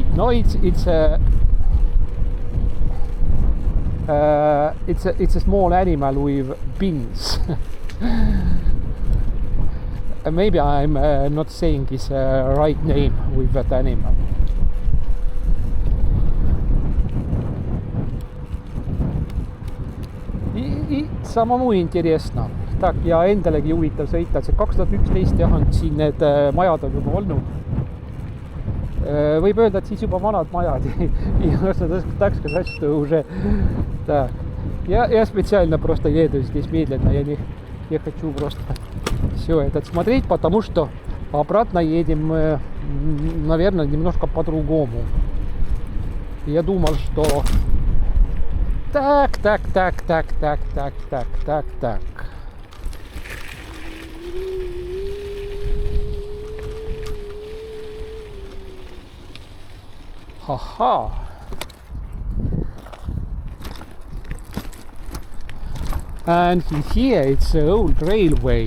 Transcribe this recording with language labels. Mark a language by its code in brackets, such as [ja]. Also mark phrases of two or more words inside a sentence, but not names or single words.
[en] No, it's a small animal with pins. Maybe I'm not saying his right name with that animal. [ru] И самому интересно. tak, [et] ja endalegi huvitav sõita, see 2011 jah, on siin need majad on juba olnud. Võib öelda, et siis juba vanad majad [ru] и так сказать, что уже так. Я специально просто еду здесь медленно, я хочу просто все это смотреть, потому что обратно едем, наверное, немножко по-другому. Я думал, что так. Haha. [en] And here it's an old railway.